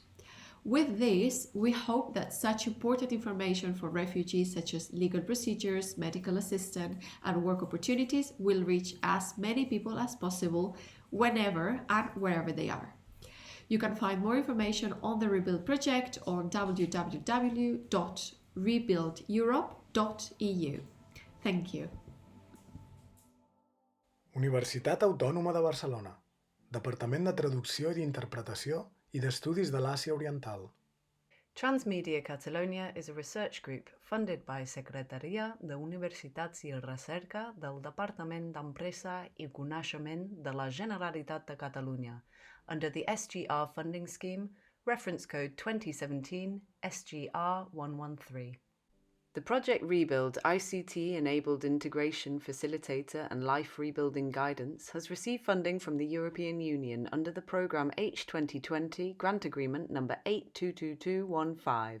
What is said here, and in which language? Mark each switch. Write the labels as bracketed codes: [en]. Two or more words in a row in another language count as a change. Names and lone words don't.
[en] With this, we hope that such important information for refugees such as legal procedures, medical assistance, and work opportunities will reach as many people as possible whenever and wherever they are. You can find more information on the Rebuild project on www.rebuildeurope.eu. Thank you. Universitat Autònoma de Barcelona, Departament de Traducció i d'Interpretació i d'Estudis de l'Àsia Oriental. TransMedia Catalonia is a research group funded by Secretaria d'Universitats i Recerca del Departament d'Empresa i Coneixement de la Generalitat de Catalunya under the SGR funding scheme, reference code 2017 SGR 113. The Project Rebuild ICT-enabled integration facilitator and life rebuilding guidance has received funding from the European Union under the programme H2020 Grant Agreement number 822215.